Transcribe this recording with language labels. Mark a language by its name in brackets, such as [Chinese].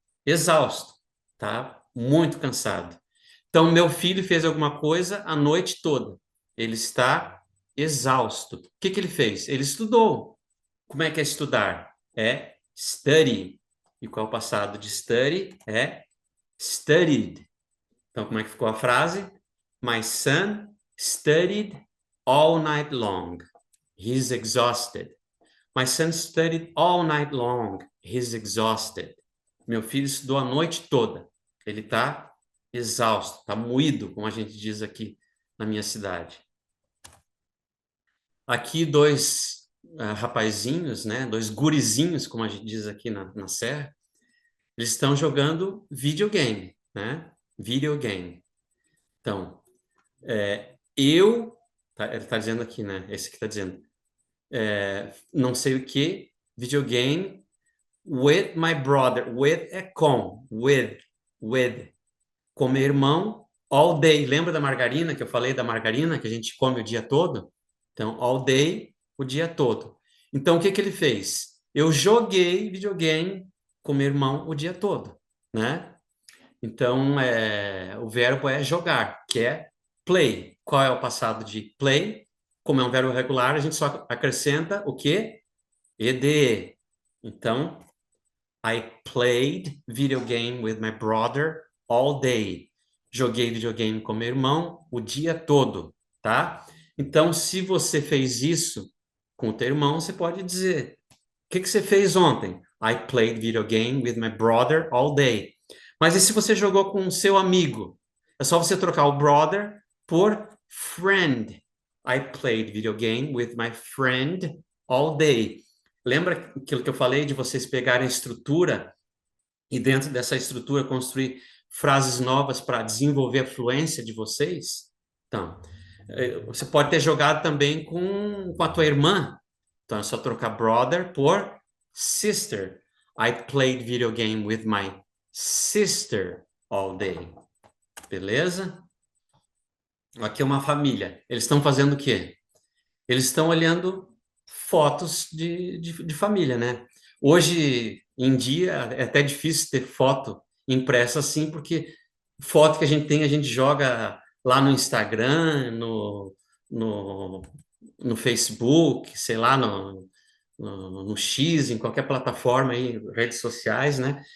[Portuguese] Exausto, tá? Muito cansado. Então, meu filho fez alguma coisa a noite toda. Ele está exausto. O que ele fez? Ele estudou. Como é que é estudar? É study. E qual é o passado de study? É studied. Então, como é que ficou a frase? [English] My son studied all night long. He's exhausted. My son studied all night long. He's exhausted. [Portuguese] Meu filho estudou a noite toda. Ele está exausto, está moído, como a gente diz aqui na minha cidade. Aqui 2 rapazinhos, né? 2 gurizinhos, como a gente diz aqui na Serra. Eles estão jogando videogame, né? Videogame. Então, ele está dizendo aqui, né? Esse que está dizendo. Não sei o que, videogame [English] with my brother. [Portuguese] With é com, with, com meu irmão, [English] all day. [Portuguese] Lembra da margarina que eu falei da margarina que a gente come o dia todo? Então, [English] all day, [Portuguese] o dia todo. Então, o que ele fez? Eu joguei videogame com meu irmão o dia todo, né? Então, o verbo é jogar, que é play. Qual é o passado de play? Como é um verbo regular, a gente só acrescenta o quê? ed. Então, [English] I played video game with my brother all day. [Portuguese] Joguei videogame com meu irmão o dia todo, tá? Então, se você fez isso com o teu irmão, você pode dizer: o que você fez ontem? [English] I played video game with my brother all day. [Portuguese] Mas e se você jogou com o seu amigo? É só você trocar o brother por friend. [English] I played video game with my friend all day. [Portuguese] Lembra aquilo que eu falei de vocês pegarem a estrutura e dentro dessa estrutura construir frases novas para desenvolver a fluência de vocês? Então, Você pode ter jogado também com a tua irmã. Então é só trocar brother por sister. [English] I played video game with my sister all day. [Portuguese] Beleza? Aqui é uma família. Eles estão fazendo o quê? Eles estão olhando fotos de família, né? Hoje em dia é até difícil ter foto impressa assim, porque foto que a gente joga lá no Instagram, no, no Facebook, sei lá, no X, em qualquer plataforma aí, redes sociais, né?